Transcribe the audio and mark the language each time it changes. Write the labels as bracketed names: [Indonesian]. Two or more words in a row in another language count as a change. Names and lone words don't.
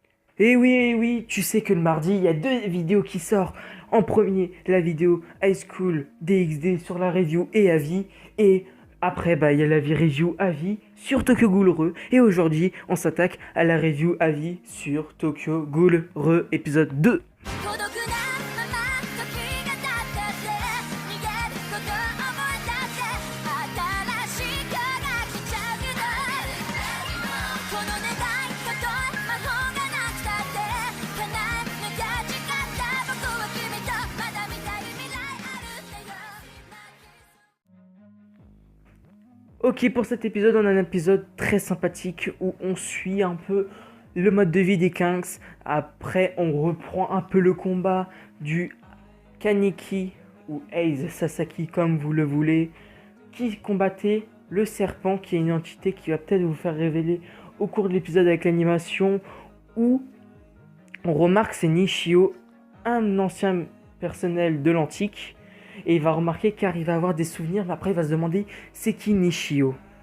[French] Et oui, tu sais que le mardi, il y a deux vidéos qui sortent. En premier, la vidéo High School DxD sur la review et avis. Et après, bah, il y a la review avis sur Tokyo Ghoul Re. Et aujourd'hui, on s'attaque à la review avis sur Tokyo Ghoul Re épisode 2. [Japanese] 孤独なまま時が経って逃げること思い出せ新しい今日が来ちゃうけどこの願いとと魔法がなくたって叶えなきゃ誓った僕は君とまだ見たい未来あるってよ [French] Ok, pour cet épisode, on a un épisode très sympathique où on suit un peu le mode de vie des Kinks. Après, on reprend un peu le combat du Kaneki ou Ace Sasaki, comme vous le voulez, qui combattait le serpent, qui est une entité qui va peut-être vous faire révéler au cours de l'épisode avec l'animation, où on remarque c'est Nishio, un ancien personnel de l'antique, et il va remarquer car il va avoir des souvenirs, mais après il va se demander c'est qui Nishio.